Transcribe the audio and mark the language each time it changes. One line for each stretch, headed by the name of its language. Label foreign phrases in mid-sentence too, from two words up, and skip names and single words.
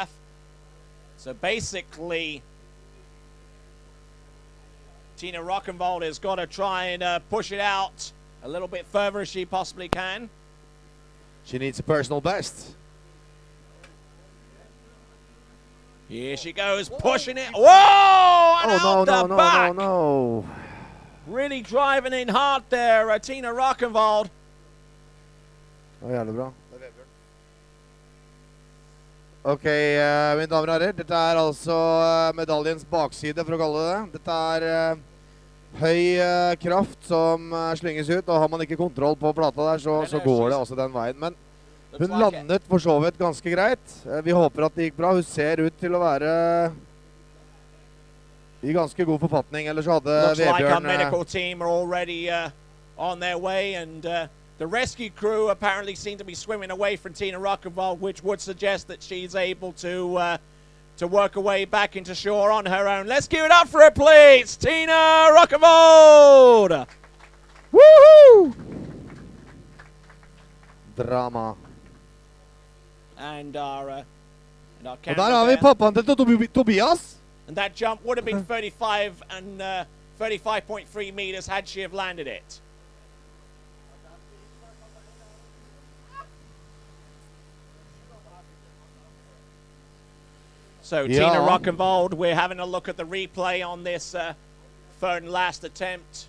English: So basically, Tina Rockenwald has got to try and push it out a little bit further as she possibly can. She needs a personal best. Here she goes, pushing it. Whoa! And Oh, out no, the no, back. no, no, no. Really driving in hard there, Tina Rockenwald.
Norwegian: Det var jævlig bra. Ok, mine damer og herrer, dette er altså medaljens bakside, for å kalle det det. Dette er høy kraft som slynges ut, og har man ikke kontroll på plata der, så går det også den veien. Men hun landet for så vidt ganske greit. Vi håper at det gikk bra. Hun ser ut til å være i ganske god forfatning, ellers hadde
English: Looks like our Vebjørn... medical team are already on their way, and the rescue crew apparently seem to be swimming away from Tina Rockenwald, which would suggest that she's able to work her way back into shore on her own. Let's give it up for her, please, Tina Rockenwald! Woohoo! Drama. And our
Norwegian: Og
English: camera
Norwegian: der har vi
English: there.
Norwegian: pappaen til Tobias.
English: And that jump would have been 35 and 35.3 meters had she have landed it. So Tina Rockenwald, we're having a look at the replay on this third and last attempt.